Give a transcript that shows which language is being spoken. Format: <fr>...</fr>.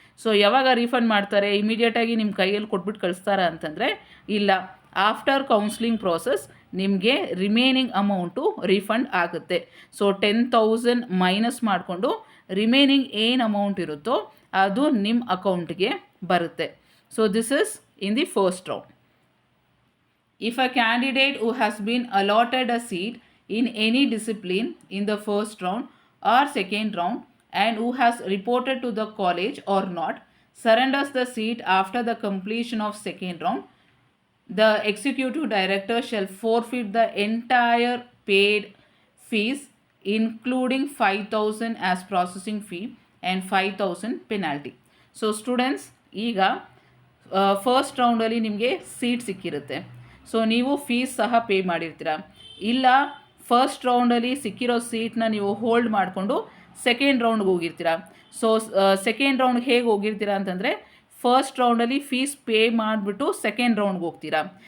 <kn>So ಯಾವಾಗ refund ಮಾಡ್ತಾರೆ, ಇಮಿಡಿಯೇಟಾಗಿ ನಿಮ್ಮ ಕೈಯಲ್ಲಿ ಕೊಟ್ಬಿಟ್ಟು ಕಳಿಸ್ತಾರ ಅಂತಂದರೆ ಇಲ್ಲ, ಆಫ್ಟರ್ ಕೌನ್ಸ್ಲಿಂಗ್ ಪ್ರೋಸೆಸ್ ನಿಮಗೆ ರಿಮೇನಿಂಗ್ ಅಮೌಂಟು ರೀಫಂಡ್ ಆಗುತ್ತೆ. ಸೊ 10,000 ಮೈನಸ್ ಮಾಡಿಕೊಂಡು ರಿಮೇನಿಂಗ್ ಏನು ಅಮೌಂಟ್ ಇರುತ್ತೋ ಅದು ನಿಮ್ಮ ಅಕೌಂಟ್ಗೆ ಬರುತ್ತೆ.</kn> <en>So this is in the first round. If a candidate who has been allotted a seat in any discipline in the first round or second round and who has reported to the college or not surrenders the seat after the completion of second round, the executive director shall forfeit the entire paid fees including 5,000 as processing fee and 5,000 penalty. So students,</en> <kn>ಈಗ first ರೌಂಡಲ್ಲಿ ನಿಮಗೆ seat ಸಿಕ್ಕಿರುತ್ತೆ, so ನೀವು fees ಸಹ pay ಮಾಡಿರ್ತೀರ. ಇಲ್ಲ first ರೌಂಡಲ್ಲಿ ಸಿಕ್ಕಿರೋ ಸೀಟ್ನ ನೀವು hold ಮಾಡಿಕೊಂಡು second ರೌಂಡ್ಗೆ ಹೋಗಿರ್ತೀರ. So second ರೌಂಡ್ಗೆ ಹೇಗೆ ಹೋಗಿರ್ತೀರ ಅಂತಂದರೆ, ಫಸ್ಟ್ ರೌಂಡಲ್ಲಿ ಫೀಸ್ ಪೇ ಮಾಡಿಬಿಟ್ಟು ಸೆಕೆಂಡ್ ರೌಂಡ್ಗೆ ಹೋಗ್ತೀರಾ.</kn>